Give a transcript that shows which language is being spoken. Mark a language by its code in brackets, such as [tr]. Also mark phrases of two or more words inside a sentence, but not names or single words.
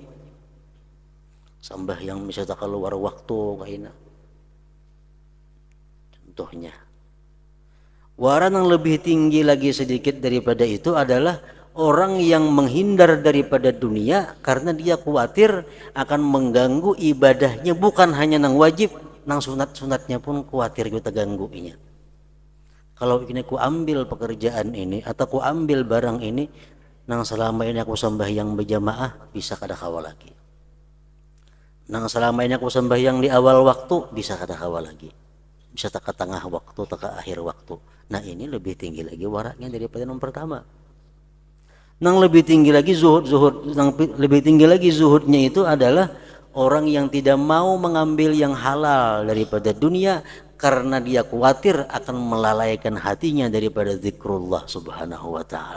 [bjn] Sambahyang bisa tak keluar waktu kaina. [id] Contohnya. Waran yang lebih tinggi lagi sedikit daripada itu adalah orang yang menghindar daripada dunia karena dia khawatir akan mengganggu ibadahnya, bukan hanya nang wajib, nang sunat-sunatnya pun khawatir kita gangguinya. [bjn] Kalau ini ku ambil pekerjaan ini atau ku ambil barang ini, nang selama ini aku sembahyang berjamaah bisa kada kawal lagi. Nang selama ini aku sembahyang di awal waktu bisa kada kawal lagi. Bisa tak ke tengah waktu, tak ke akhir waktu. [id] Nah ini lebih tinggi lagi waraknya daripada yang pertama. Nang lebih tinggi lagi lebih tinggi lagi zuhudnya itu adalah orang yang tidak mau mengambil yang halal daripada dunia karena dia khawatir akan melalaikan hatinya daripada zikrullah [ar] سبحانه وتعالى.